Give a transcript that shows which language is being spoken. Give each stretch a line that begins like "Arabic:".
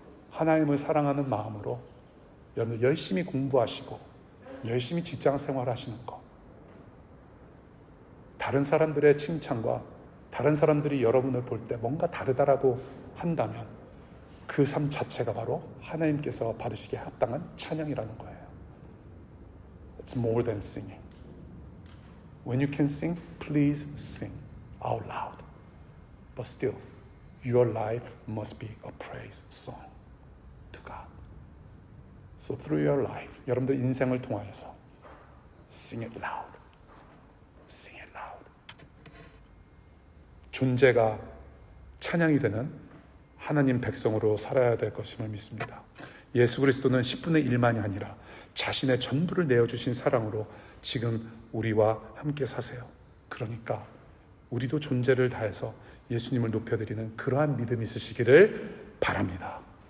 Korean: 하나님을 사랑하는 마음으로 여러분 열심히 공부하시고 열심히 직장 생활하시는 것. 다른 사람들의 칭찬과 다른 사람들이 여러분을 볼 때 뭔가 다르다라고 한다면 그 삶 자체가 바로 하나님께서 받으시기에 합당한 찬양이라는 거예요.
English: It's more than singing. When you can sing, please sing out loud. But still, your life must be a praise song to God. So through your life,
Korean: 여러분들 인생을 통하여서
English: sing it loud. Sing it loud.
Korean: 존재가 찬양이 되는 하나님 백성으로 살아야 될 것임을 믿습니다. 예수 그리스도는 10분의 1만이 아니라 자신의 전부를 내어주신 사랑으로 지금 우리와 함께 사세요. 그러니까 우리도 존재를 다해서 예수님을 높여드리는 그러한 믿음이 있으시기를 바랍니다.